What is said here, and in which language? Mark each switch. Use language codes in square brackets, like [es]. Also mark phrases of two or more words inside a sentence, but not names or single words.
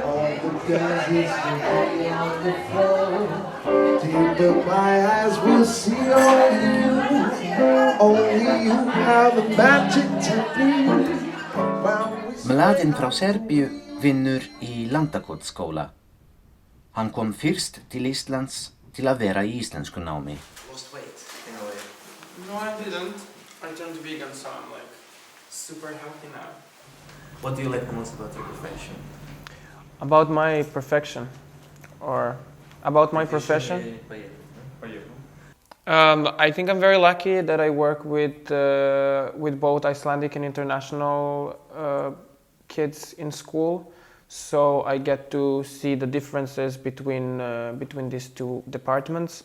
[is] Mladen frá Serbíu vinnur í Landakotsskóla. Hann kom fyrst til Íslands til að vera í íslensku námi. [en] Lost weight in a way. No, I didn't. I turned vegan, so I'm like super healthy now. What do you like the most about your profession? About my profession, or about my profession? I think I'm very lucky that I work with both Icelandic and international kids in school, so I get to see the differences between these two departments.